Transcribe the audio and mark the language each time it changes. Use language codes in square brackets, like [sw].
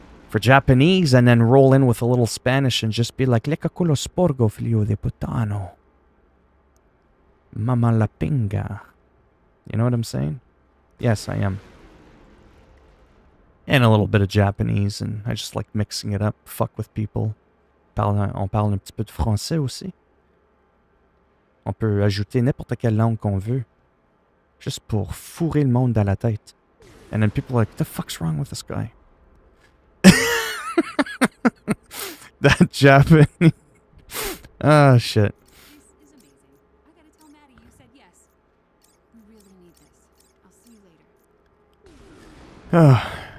[en] For Japanese, and then roll in with a little Spanish and just be like, [it] Lecca culo sporgo, figlio de putano. [es] Mama la pinga. [en] You know what I'm saying? Yes, I am. And a little bit of Japanese, and I just like mixing it up, fuck with people. [fr] On parle un petit peu de français aussi. On peut ajouter n'importe quelle langue qu'on veut. [en] Just [fr] pour fourrer le monde dans la tête. [en] And then people are like, what the fuck's wrong with this guy? That Japanese. Oh, shit. This is amazing. I gotta tell Maddie you said yes. You really need this. I'll see you later.